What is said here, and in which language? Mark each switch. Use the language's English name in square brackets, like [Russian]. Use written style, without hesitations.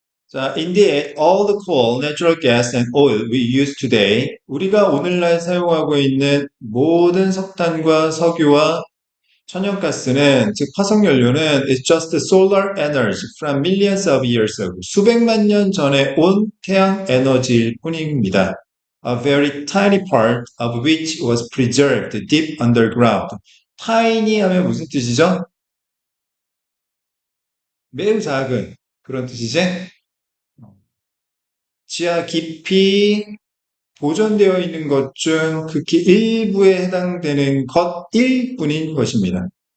[English] 자, indeed, all the coal, natural gas, and oil we use today, [Korean] 우리가 오늘날 사용하고 있는 모든 석탄과 석유와 천연가스는, 즉 화석연료는 [English] is just solar energy from millions of years ago. [Korean] 수백만 년 전에 온 태양 에너지일 뿐입니다. [English] A very tiny part of which was preserved deep underground. [Korean] tiny 하면 무슨 뜻이죠? 매우 작은 그런 뜻이지? 지하 깊이 보존되어 있는 것 중 극히 일부에 해당되는 것일 뿐인 것입니다.